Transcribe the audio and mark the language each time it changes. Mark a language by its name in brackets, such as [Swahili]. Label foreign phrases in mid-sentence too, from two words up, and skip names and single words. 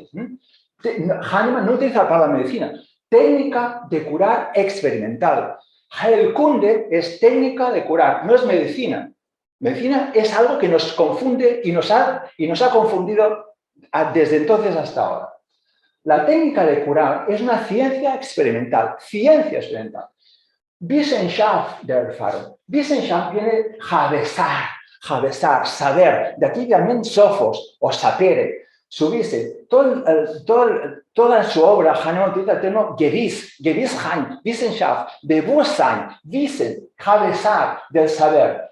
[Spanish] Hahnemann no utiliza la palabra medicina. Técnica de curar experimental. Heilkunde es técnica de curar, no es medicina. Medicina es algo que nos confunde y nos ha confundido desde entonces hasta ahora. La técnica de curar es una ciencia experimental. Ciencia experimental. [German] Wissenschaft der Erfahrung. [Spanish] Wissenschaft viene Havesar, saber. De aquí también sofos o sapere, subirse. Toda su obra, Hahnemann utiliza el término [German] Gewissheit, Wissenschaft, Bewusstsein, Wissen, [Spanish] Havesar, del saber.